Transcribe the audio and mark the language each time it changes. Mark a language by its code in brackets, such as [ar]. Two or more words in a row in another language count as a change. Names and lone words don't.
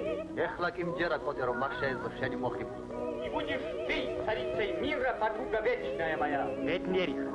[ka] ეხლა კი მჯერა კოტე რომ მაგ შეეძლო შენი მოხიბლა. [ru] И будешь ты царицей мира подруга вечная моя. [ka] ბედნიერი ხარ.